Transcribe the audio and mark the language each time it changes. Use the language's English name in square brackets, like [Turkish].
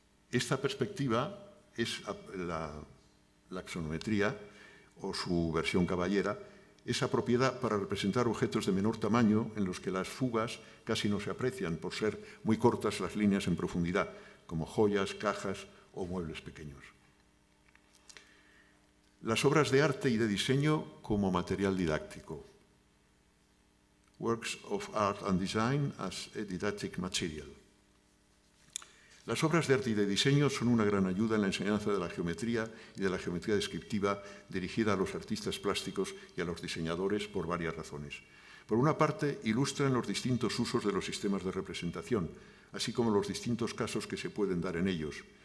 [Spanish] Esta perspectiva es la axonometría, o su versión caballera, es apropiada para representar objetos de menor tamaño en los que las fugas casi no se aprecian por ser muy cortas las líneas en profundidad, como joyas, cajas o muebles pequeños. Las obras de arte y de diseño como material didáctico. [English] Works of Art and Design as a Didactic Material. [Spanish] Las obras de arte y de diseño son una gran ayuda en la enseñanza de la geometría y de la geometría descriptiva dirigida a los artistas plásticos y a los diseñadores por varias razones. Por una parte, ilustran los distintos usos de los sistemas de representación, así como los distintos casos que se pueden dar en ellos.